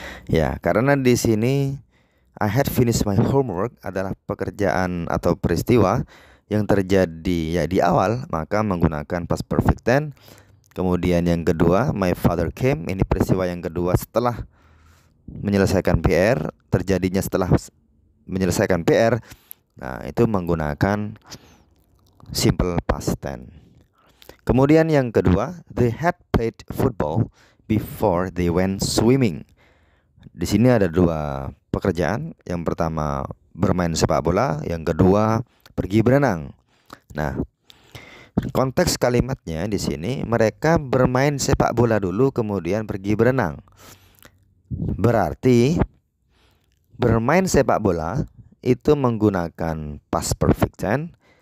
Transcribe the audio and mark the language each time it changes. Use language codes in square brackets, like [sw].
[id] Ya, karena di sini [en] I had finished my homework [id] adalah pekerjaan atau peristiwa yang terjadi ya di awal, maka menggunakan past perfect tense. Kemudian yang kedua, [en] my father came, [id] ini peristiwa yang kedua setelah menyelesaikan PR, terjadinya setelah menyelesaikan PR. Nah, itu menggunakan simple past tense. Kemudian yang kedua, [en] they had played football before they went swimming. [id] Di sini ada dua pekerjaan. Yang pertama bermain sepak bola, yang kedua pergi berenang. Nah, konteks kalimatnya di sini mereka bermain sepak bola dulu kemudian pergi berenang. Berarti bermain sepak bola itu menggunakan past perfect tense.